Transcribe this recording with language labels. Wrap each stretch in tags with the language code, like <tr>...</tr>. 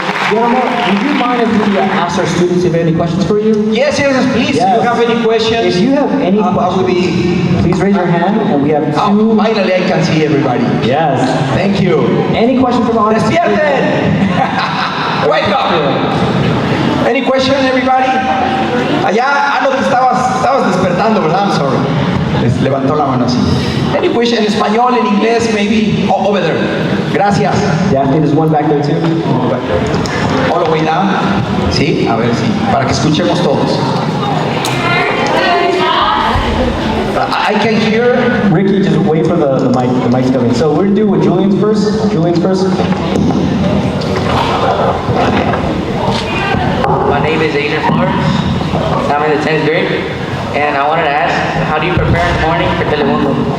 <en>Guillermo, would you mind if we ask our students if they have any questions for you? Yes, please. Yes. If you have any questions, if you have any questions, please raise your hand, and we have two. Finally, I can see everybody. Yes. Thank you. Any questions from the audience?</en> <es>¡Despierten!</es> <en>Wake up! Any question, everybody?</en> <es>Allá, no te estabas despertando, ¿verdad?</es> <en>I'm sorry.</en> <es>Les levantó la mano así.</es> <en>Any question</en> <es>en español, en inglés,</es> <en>maybe? Oh, over there.</en> <es>Gracias.</es> <en>Daphne, there's one back there too. All the way down.</en> <es>Sí, a ver si, para que escuchemos todos.</es> <en>I can hear. Ricky, just wait for the mic. The mic's coming. So we're gonna do with Julian's first. Julian's first. My name is Adrian Flores. I'm in the 10th grade. And I wanted to ask, how do you prepare in the morning for Telemundo?</en>